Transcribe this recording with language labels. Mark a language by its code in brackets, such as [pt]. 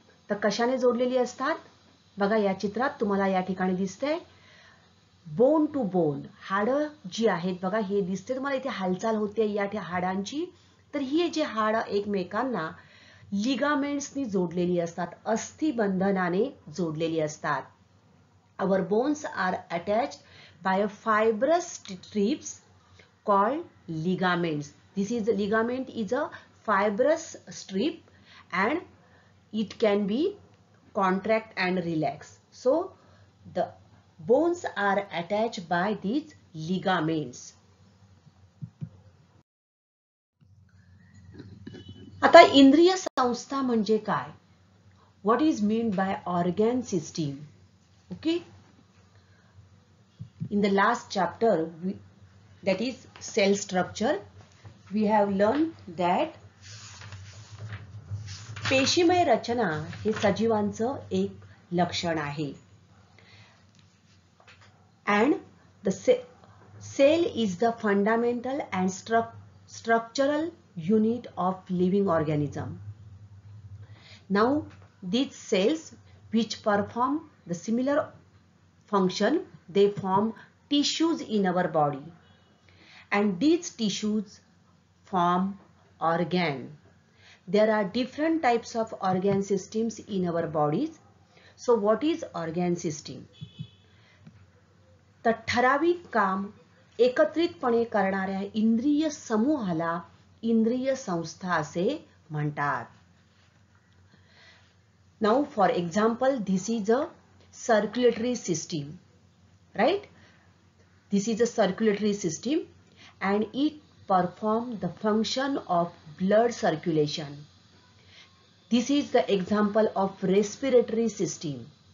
[mr] तर कशाने जोडलेली असतात बघा, या चित्रात तुम्हाला या ठिकाणी दिसतंय बोन टू बोन हाडं जी आहेत बघा, हे दिसते तुम्हाला इथे हालचाल होते या हाडांची। तर ही जे हाडं एकमेकांना लिगामेंट्सनी जोडलेली असतात, अस्थिबंधनाने जोडलेली असतात। [en] Our bones are attached by a fibrous strips called ligaments. Ligament is a fibrous strip and it can be contract and relax. So the bones are attached by these ligaments. [mr] आता इंद्रिय संस्था म्हणजे काय? [en] What is meant by organ system? Okay. In the last chapter, that is cell structure, we have learned that [mr] पेशीमय रचना हे सजीवांचं एक लक्षण आहे। [en] And the cell is the fundamental and structural unit of living organism. Now, these cells which perform the similar function, they form tissues in our body, and these tissues form organ. There are different types of organ systems in our bodies. So what is organ system? [mr] तर ठराविक काम एकत्रितपणे करणाऱ्या इंद्रिय समूहाला इंद्रिय संस्था असे म्हणतात। [en] Now for example, this is a circulatory system, right? This is a circulatory system and it performs the function of blood circulation. This is the example of respiratory system.